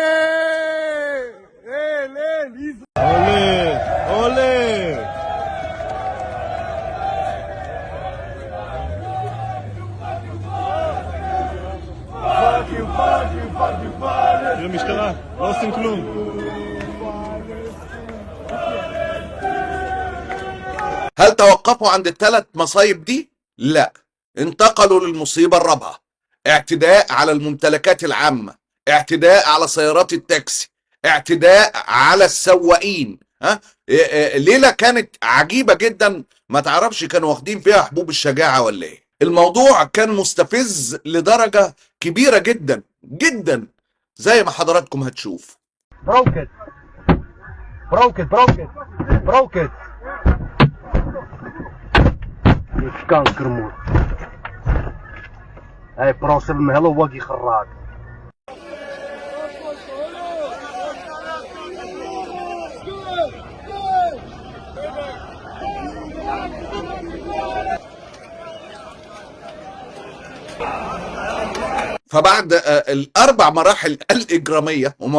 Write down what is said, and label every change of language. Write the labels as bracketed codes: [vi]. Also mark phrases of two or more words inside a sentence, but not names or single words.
[he] עולה! עולה! תראה משטרה, לא עושים כלום. [ar] هل توقفوا عند الثلاث مصايب دي؟ لا، انتقلوا للمصيبة الرابعة: اعتداء على الممتلكات العامة، اعتداء على سيارات التاكسي، اعتداء على السواقين. ليلة كانت عجيبة جدا، ما تعرفش كانوا واخدين فيها حبوب الشجاعة ولا ايه. الموضوع كان مستفز لدرجة كبيرة جدا جدا زي ما حضراتكم هتشوف. [en] Broke it. [nl] Je kankermoer. Hij proosel me hele waggie geraakt. [ar] فبعد الاربع مراحل الاجراميه، وما